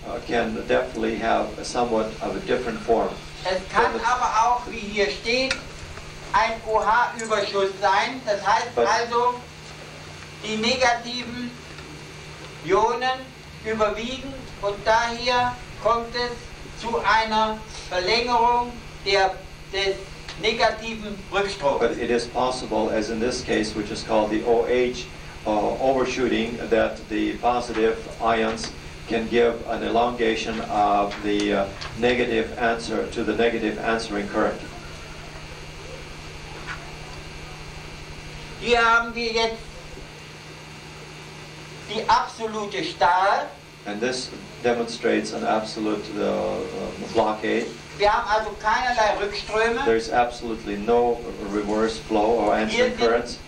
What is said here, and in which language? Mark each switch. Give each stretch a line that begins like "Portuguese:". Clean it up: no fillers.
English: Can definitely have a somewhat of a different form.
German: Es kann aber auch, wie hier steht, ein OH-Überschuss sein. Das heißt also, die negativen Ionen überwiegen und daher kommt es zu einer Verlängerung des negativen Rückstroms.
English: But it is possible, as in this case, which is called the OH overshooting, that the positive ions can give an elongation of the negative answer to the negative answering current.
German: Hier haben wir jetzt die absolute Stahl.
English: And this demonstrates an absolute blockade.
German: Wir haben also keinerlei Rückströme.
English: There's absolutely no reverse flow or answering currents.